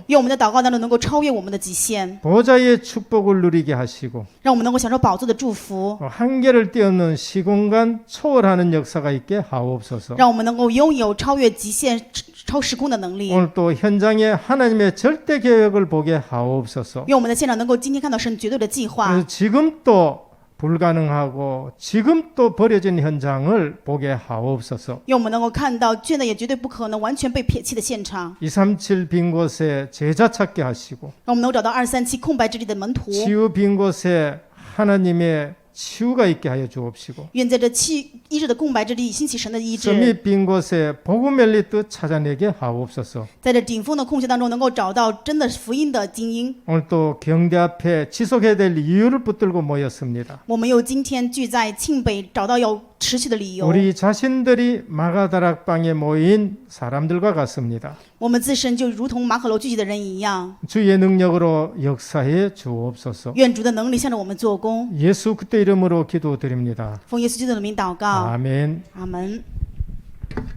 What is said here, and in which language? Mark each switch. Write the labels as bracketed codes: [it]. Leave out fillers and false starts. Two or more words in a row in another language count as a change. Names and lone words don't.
[zh] 愿我们的祷告当中能够超越我们的极限， [ko] 보좌의 축복을 누리게 하시고 [zh] 让我们能够享受宝座的祝福， [ko] 한계를 뛰어넘는 시공간 초월하는 역사가 있게 하옵소서. [zh] 让我们能够拥有超越极限、超时空的能力。 [ko] 오늘 또 현장에 하나님의 절대 계획을 보게 하옵소서. [zh] 愿我们的现场能够今天看到神绝对的计划， [ko] 그래서 지금 또 불가능하고 지금 또 버려진 현장을 보게 하옵소서. [zh] 愿我们能够看到现在也绝对不可能完全被撇弃的现场， [ko] 237 빈 곳에 제자 찾게 하시고 [zh] 让我们能够找到237空白之地的门徒。 [ko] 치유 빈 곳에 하나님의 치유가 있게 하여 주옵시고 [zh] 愿在这医治的空白之地兴起神的医治， [ko] 섬이 빈 곳에 복음 엘리트 찾아내게 하옵소서. [zh] 在这顶峰的空隙当中能够找到真的福音的精英。 [ko] 오늘 또 경대 앞에 지속해야 될 이유를 붙들고 모였습니다. [zh] 我们又今天聚在庆北，找到要持续的理由。 [ko] 우리 자신들이 마가다락방에 모인 사람들과 같습니다. [zh] 我们自身就如同马可楼聚集的人一样， [ko] 주의 능력으로 역사해 주옵소서. [zh] 愿主的能力向着我们做工。 [ko] 예수 그리스도 이름으로 기도드립니다. [zh] 奉耶稣基督的名祷告， [ko] 아멘. [zh] 阿门。